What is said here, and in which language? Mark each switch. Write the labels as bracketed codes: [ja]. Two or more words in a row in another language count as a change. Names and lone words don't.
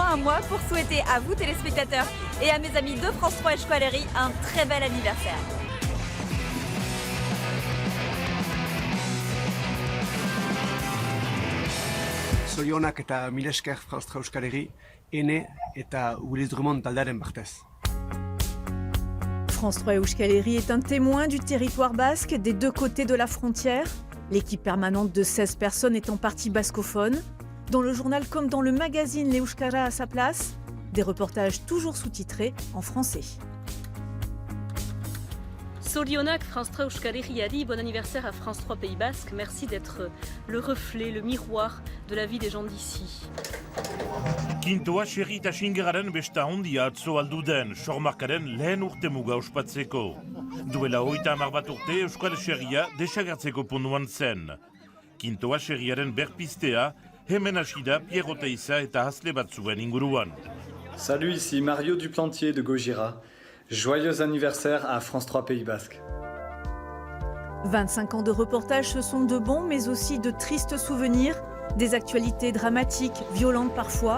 [fr] à moi pour souhaiter à vous téléspectateurs et à mes amis de France 3 et Euskal Herri un très bel anniversaire. [eu] Zorionak eta mila esker France 3 Euskal Herri, ene eta Willis Drummond taldearen partez. [fr] France 3 et Euskal Herri est un témoin du territoire basque des deux côtés de la frontière. L'équipe permanente de 16 personnes est en partie bascophone. Dans le journal comme dans le magazine, les Euskara à sa place, des reportages toujours sous-titrés en français. [eu] Zorionak, France 3 Euskal Herriari, [fr] bon anniversaire à France 3 Pays Basque. Merci d'être le reflet, le miroir de la vie des gens d'ici. [eu] Kintoa xerri eta xingeraren besta handia atzo aldu den, sormarkaren lehen urte muga ospatzeko. Duela 30 bat urte Euskal Herria desagertzeko puntuan zen. Kintoa xerriaren berpistea, hemen hasi da Pierro Teiza eta hasle batzuen inguruan. [fr] Salut, ici Mario Duplantier de Gojira. Joyeux anniversaire à France 3 Pays Basque. 25 ans de reportage, ce sont de bons mais aussi de tristes souvenirs, des actualités dramatiques, violentes parfois.